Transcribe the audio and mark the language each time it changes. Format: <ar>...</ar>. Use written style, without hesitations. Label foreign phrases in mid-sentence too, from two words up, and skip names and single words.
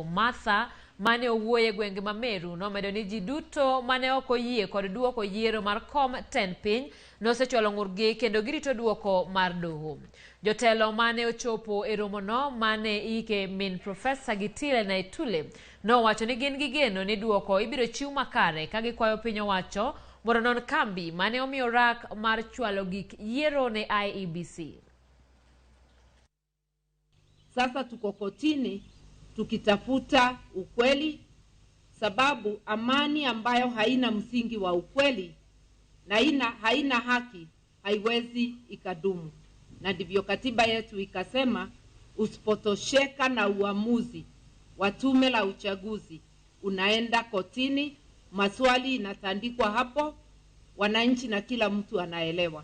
<luo>Martha mane owuoye gwenge ma Meru nomedo ni ji duto mane ok oyie kod duoko yiero mar kom ten piny nosechwalo ng'urgi kendo girito duoko mar doho. Jotelo mane ochopo e romono mane ike min Profesa Gitile na Itule nowacho ni gin gi geno ni duoko ibiro chiw makare ka gikwayo piny owacho mondo non kambi mane omiyo rak mar chwalo gik yiero ne IEBC.</luo> <sw>Sasa tuko kotini tukitafuta ukweli, sababu amani ambayo haina msingi wa ukweli na haina haki haiwezi ikadumu. Na ndivyo katiba yetu ikasema, usipotosheka na uamuzi wa tume la uchaguzi unaenda kotini, maswali inatandikwa hapo, wananchi na kila mtu anaelewa.</sw>